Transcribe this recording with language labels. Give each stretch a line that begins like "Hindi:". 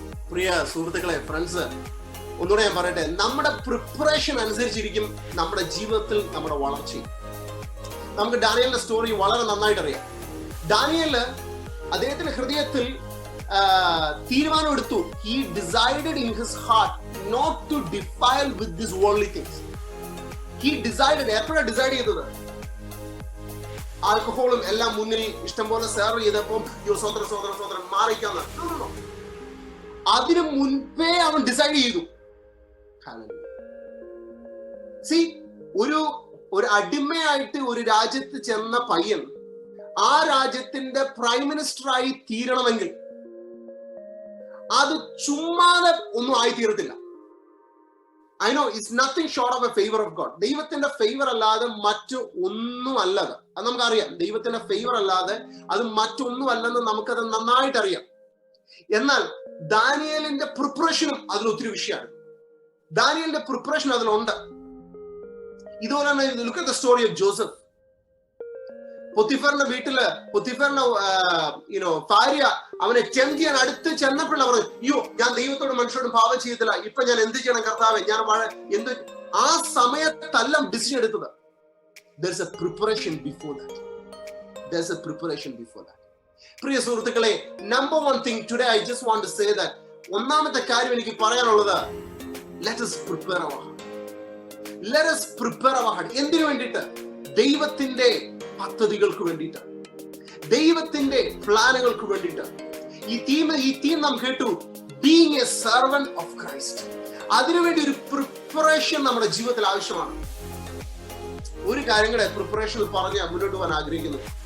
Malayalam: പ്രിയ സുഹൃത്തുക്കളെ, ഫ്രണ്ട്സ്, ഒന്നുകൂടെ ഞാൻ പറയട്ടെ, നമ്മുടെ പ്രിപ്പറേഷൻ അനുസരിച്ചിരിക്കും നമ്മുടെ ജീവിതത്തിൽ നമ്മുടെ വളർച്ചയും. നമുക്ക് ഡാനിയലിന്റെ സ്റ്റോറി വളരെ നന്നായിട്ട് അറിയാം. ഡാനിയല് അദ്ദേഹത്തിന്റെ ഹൃദയത്തിൽ തീരുമാനം എടുത്തു.
English: He decided in his heart not to defile with these worldly things. He decided.
Malayalam: എപ്പോഴാണ് ഡിസൈഡ് ചെയ്തത്? ആൽക്കഹോളും എല്ലാം മുന്നിൽ ഇഷ്ടംപോലെ സെർവ് ചെയ്തപ്പോൾ സ്വതന്ത്രം മാറിക്കാന്ന്. അതിനു മുൻപേ അവൻ ഡിസൈഡ് ചെയ്തു. സി, ഒരു അടിമയായിട്ട് ഒരു രാജ്യത്ത് ചെന്ന പയ്യൻ ആ രാജ്യത്തിന്റെ പ്രൈം മിനിസ്റ്റർ ആയി തീരണമെങ്കിൽ അത് ചുമ്മാതെ ഒന്നും ആയി തീരത്തില്ല.
English: I know it's nothing short of a favor of God.
Malayalam: ദൈവത്തിന്റെ ഫേവർ അല്ലാതെ മറ്റു ഒന്നും അല്ലത്. അത് നമുക്കറിയാം. ദൈവത്തിന്റെ ഫേവർ അല്ലാതെ അത് മറ്റൊന്നും അല്ലെന്ന് നമുക്കത് നന്നായിട്ട് അറിയാം. എന്നാൽ ദാനിയേലിന്റെ പ്രിപ്പറേഷനും അതിൽ ഒത്തിരി വിഷയമാണ്. ദാനിയേലിന്റെ പ്രിപ്പറേഷൻ അതിലുണ്ട്. ഇതുപോലെ തന്നെ
English: look at the story of Joseph.
Malayalam: പൊത്തിഫറിന്റെ വീട്ടില് പൊത്തിഫറിന്റെ ഭാര്യ അവനെ ടെംപ്റ്റ് ചെയ്യാൻ അടുത്ത് ചെന്നപ്പോഴാണ് പറഞ്ഞു, അയ്യോ, ഞാൻ ദൈവത്തോടും മനുഷ്യരോടും പാപം ചെയ്യത്തില്ല, ഇപ്പൊ ഞാൻ എന്ത് ചെയ്യണം കർത്താവേ, ഞാൻ ആ സമയത്തെല്ലാം ഡിസിഷൻ എടുത്തത്.
English: There's a preparation before that. There's a preparation before that.
Malayalam: പ്രിയ സുഹൃത്തുക്കളെ,
English: number one thing today I just want to say that
Malayalam: ഒന്നാമത്തെ കാര്യം എനിക്ക് പറയാനുള്ളത്,
English: let us prepare our heart. Let us prepare our heart.
Malayalam: എന്തിനു വേണ്ടിയിട്ട്? ദൈവത്തിന്റെ പദ്ധതികൾക്ക് വേണ്ടിയിട്ട്, ദൈവത്തിന്റെ പ്ലാനുകൾക്ക് വേണ്ടിയിട്ട്. ഈ തീം നാം കേട്ടു,
English: Being a servant of Christ.
Malayalam: അതിനുവേണ്ടി ഒരു പ്രിപ്പറേഷൻ നമ്മുടെ ജീവിതത്തിൽ ആവശ്യമാണ്. ഒരു കാര്യം കൂടെ പ്രിപ്പറേഷനിൽ പറഞ്ഞ് മുന്നോട്ട് പോകാൻ ആഗ്രഹിക്കുന്നു.